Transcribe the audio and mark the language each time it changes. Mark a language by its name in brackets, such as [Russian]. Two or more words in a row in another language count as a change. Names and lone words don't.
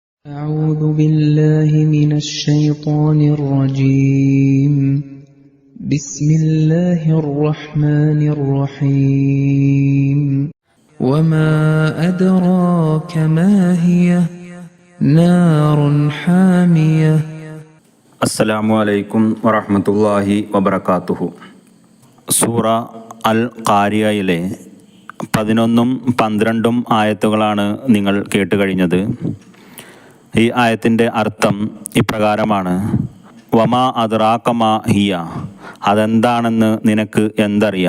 [Arabic] أعوذ بالله من الشيطان الرجيم بسم الله الرحمن الرحيم وما أدراك ما هي نار حامية السلام عليكم ورحمة الله وبركاته. [Malayalam] സൂറ അൽ ഖാരിയയിലെ 11ഉം 12ഉം ആയത്തുകളാണ് നിങ്ങൾ കേട്ടുകഴിഞ്ഞത്. ഈ ആയത്തിൻ്റെ അർത്ഥം ഇപ്രകാരമാണ്: [Arabic] وما أدراك ما هي, [Malayalam] അതെന്താണെന്ന് നിനക്ക് എന്തറിയാം.